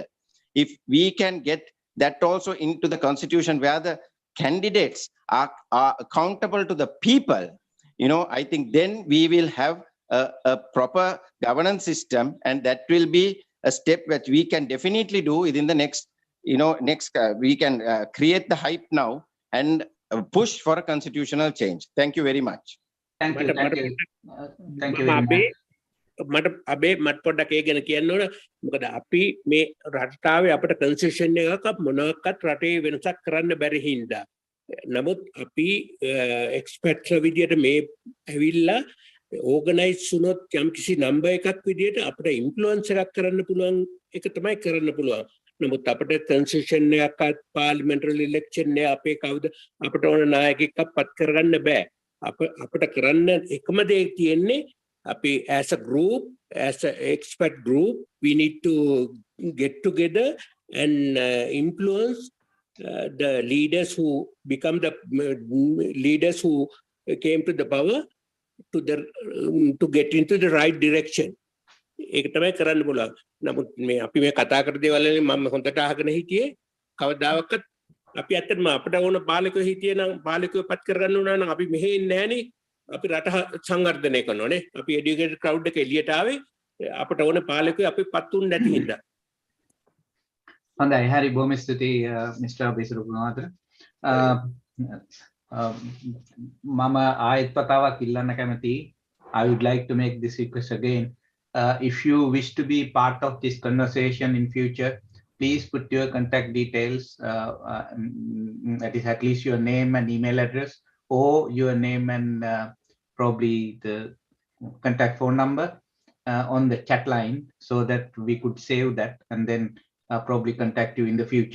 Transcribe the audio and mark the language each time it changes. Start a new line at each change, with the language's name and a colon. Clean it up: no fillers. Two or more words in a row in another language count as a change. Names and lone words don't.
English: If we can get that also into the constitution where the candidates are accountable to the people, I think then we will have a proper governance system, and that will be a step that we can definitely do within the next, we can create the hype now and push for a constitutional change. Thank you very much. Thank you. Thank you. Thank you very much.
Sinhala: මට අබේ මට පොඩ්ඩක් ඒ ගැන කියන්න ඕන. මොකද අපි මේ රටාවේ අපිට කන්සෙෂන් එකක් මොනවාක්වත් රටේ වෙනසක් කරන්න බැරි හින්දා. නමුත් අපි එක්ස්පර්ට්ස්ලා විදියට මේ ඇවිල්ලා ඕගනයිස් වුණොත් යම්කිසි නම්බර් එකක් විදියට අපිට ඉන්ෆ්ලුවන්ස් එකක් කරන්න පුළුවන් එක තමයි කරන්න පුළුවන්. නමුත් අපිට කන්සෙෂන් එකක්
English: parliamentary election
Sinhala: එක අපේ කවුද අපිට ඕන නායකයෙක්ව පත් කරගන්න බෑ. අපිට කරන්න එකම දේ තියෙන්නේ
English: as a group, as an expert group, we need to get together and influence the leaders who become the leaders who came to the power to get into the right direction.
Sinhala: ඒක තමයි කරන්න පුළුවන්. නමුත් මේ අපි මේ කතා කර දේවල් වලින් මම හොඳට අහගෙන හිටියේ කවදාවත් අපි ඇත්තටම අපිට ඕන පාලකයෝ හිටියේ නම් පාලකයෝ පත් කරගන්න උනා නම් අපි මෙහෙ ඉන්නේ නැහනේ. අපි රට සංවර්ධනය කරනවානේ. අපි
English: educated crowd
Sinhala: එක එළියට ආවේ අපිට ඕන පාලකයෝ අපි පත් උන්නේ නැති හින්දා. හොඳයි හරි බොහොම ස්තුතියි මිස්ටර් බේසරු ගුණවර්ධන. මම ආයෙත් වතාවක් ඉල්ලන්න කැමතියි.
English: I would like to make this request again. If you wish to be part of this conversation in future, please put your contact details, that is at least your name and email address, or your name and probably the contact phone number on the chat line, so that we could save that and then probably contact you in the future.